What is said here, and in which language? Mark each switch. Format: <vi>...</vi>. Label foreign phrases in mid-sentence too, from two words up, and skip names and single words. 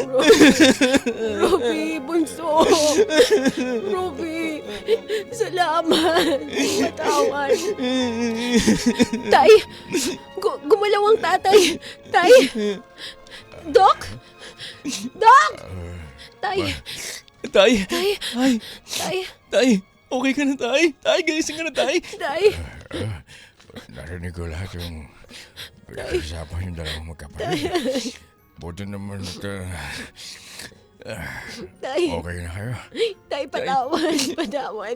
<tl>Ruby, bunso. Ruby, salamat. Patawad. Tay, gumalaw ang tatay. Tay! Doc? Doc! Tay! Tay, Tay! ay, Tay! tay, okay ka na, tay? Tay, gising ka na, tay? Tay! Narinig ko lahat yung pinag-usapan yung dalawang magkapatid. Buti naman Tay! okay na kayo. Tay, patawad. Patawad.</tl>